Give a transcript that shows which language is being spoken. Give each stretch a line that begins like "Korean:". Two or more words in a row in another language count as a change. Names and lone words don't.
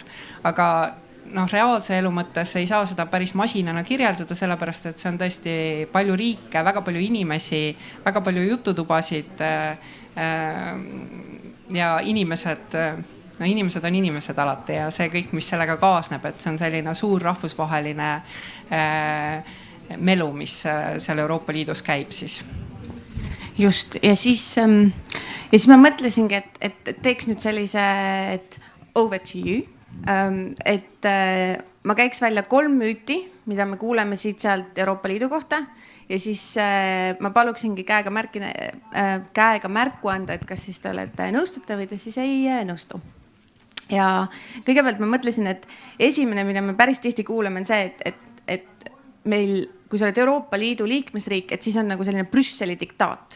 Estonian: Aga reaalse elu mõttes ei saa seda päris masinana kirjeldada, sellepärast et see on tõesti palju riike, väga palju inimesi, väga palju jututubasid ja inimesed on inimesed alati ja see kõik, mis sellega kaasneb, et see on selline suur rahvusvaheline melu, mis seal Euroopa Liidus käib siis. Just, ja siis ma mõtlesingi, et teeks nüüd sellise, et
English: over to you,
Estonian: et ma käiks välja 3 müüti, mida me kuuleme siit sealt Euroopa Liidu kohta ja siis ma paluksingi käega märku anda, et kas siis te olete nõustute või te siis ei nõustu. Ja kõigepealt ma mõtlesin, et esimene, mida me päris tihti kuuleme, on see, et meil, kui sa oled Euroopa Liidu liikmesriik, et siis on nagu selline Brüsseli diktaat.